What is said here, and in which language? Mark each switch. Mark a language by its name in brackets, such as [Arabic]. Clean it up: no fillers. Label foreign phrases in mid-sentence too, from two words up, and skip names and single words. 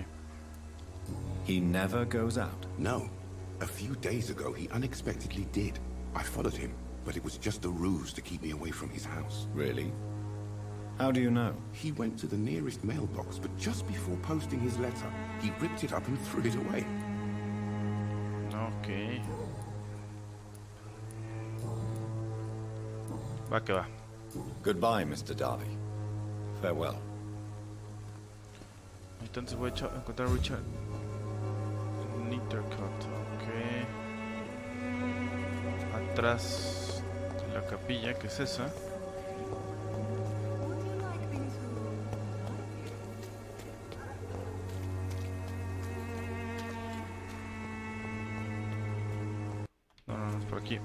[English] He never goes out? No. A few days ago, he unexpectedly did. I followed him, but it was just a ruse to keep me away from his house. Really? How do you know? He went to the nearest mailbox, but just before posting his letter, he ripped it up and threw it away. [Spanish] Okay. Va que va. [English] Goodbye, Mr. Darby. Farewell. [Spanish] Entonces voy a encontrar a Richard Nethercott. Ok. Atrás de la capilla, que es esa. No, es por aquí.